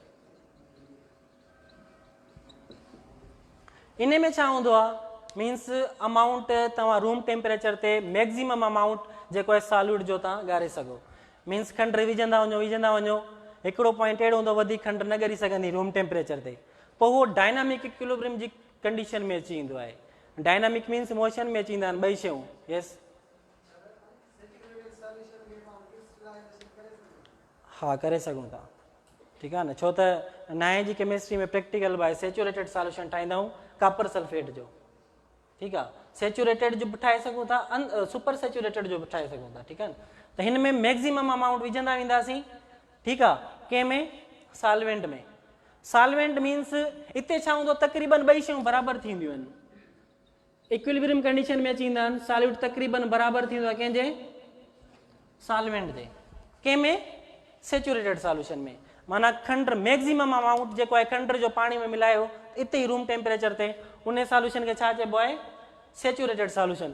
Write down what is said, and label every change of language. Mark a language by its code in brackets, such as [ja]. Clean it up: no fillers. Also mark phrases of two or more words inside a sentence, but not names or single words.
[sd] इन में छा हूंदो आहे, [en] means amount [sd] तव्हां [en] room temperature [sd] ते [en] maximum amount [sd] जेको आहे सॉल्यूट जो तव्हां ॻारे सघो। मीन्स खंडु विझंदा वञो, हिकिड़ो पॉइंट अहिड़ो हूंदो, वधीक खंडु न ॻरी सघंदी [en] room temperature [sd] ते, पोइ उहो [en] dynamic equilibrium [sd] जी कंडीशन में अची ईंदो आहे। [en] dynamic means motion [sd] में अची ईंदा आहिनि ॿई शयूं। यस, हा करे सघूं था। ठीकु आहे न, छो त 9 जी केमिस्ट्री में [en] practical by saturated solution [sd] ठाहींदा आहियूं [en] copper sulphate [sd] जो। ठीकु आहे, सेचुरेटेड जो बि ठाहे सघूं था, [en] super saturated [sd] जो बि ठाहे सघूं था। ठीकु आहे न। त हिन में [en] maximum amount [sd] विझंदा वेंदासीं। ठीकु आहे, कंहिंमें, सॉल्वेंट में। सॉल्वेंट मीन्स हिते छा हूंदो, तक़रीबन ॿई शयूं बराबरि थींदियूं आहिनि, [en] equilibrium condition [sd] में अची ईंदा आहिनि। सॉल्यूट तक़रीबन बराबरि थींदो आहे कंहिंजे, सॉल्वेंट ते। कंहिंमें, [en] saturated solution [sd] में। माना खंडु [en] maximum amount [sd] जेको आहे खंडु जो पाणी में मिलायो इते ई [en] room temperature [sd] ते, उन सॉल्यूशन खे छा चइबो आहे, [en] saturated solution.